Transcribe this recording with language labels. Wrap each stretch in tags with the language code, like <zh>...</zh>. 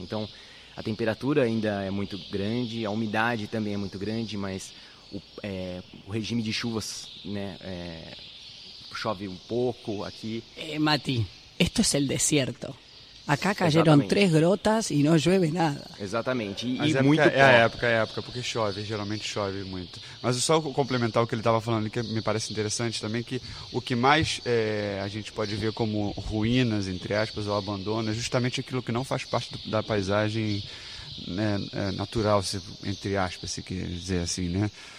<pt>Então, a temperatura ainda é muito grande, a umidade também é muito grande, mas o regime de chuvas, né, chove un poco aquí.</pt> <es>Mati, esto es el desierto. Acá cayeron tres grotas y no llueve nada. Exactamente. Y</es> <pt>mas muito época, é a época, porque chove, geralmente chove muito. Mas só complementar o que ele estava falando, que me parece interessante também, que o que mais a gente pode ver como ruínas, entre aspas, ou abandono, é justamente aquilo que não faz parte da paisagem, né, natural, entre aspas, se quiser dizer assim, né?</pt>